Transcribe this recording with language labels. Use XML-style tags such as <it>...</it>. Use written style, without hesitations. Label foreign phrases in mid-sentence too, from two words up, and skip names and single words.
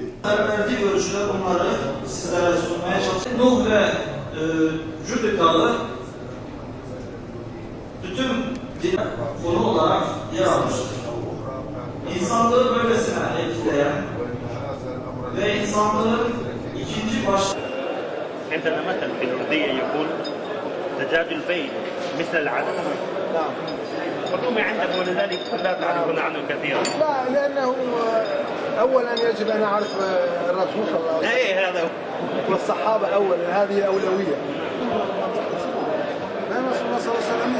<tr>Verdiği görüşler bunları sizlere sunmaya çalıştık. Nuh ve Cüd Dağı bütün konu olarak yer almıştır. İnsanlığı böylesine etkileyen ve insanlığın ikinci</tr> <ar>عندنا مثل في الأردية يقول دجاج البيت مثل العدس. نعم. والرومي عندك ولذلك لا تعرفون عنه كثيرا. لا لأنه أولا يجب أن أعرف الرسول صلى الله عليه وسلم. إيه هذا هو. والصحابة أولا هذه أولوية. لأن رسول الله صلى الله عليه وسلم</ar>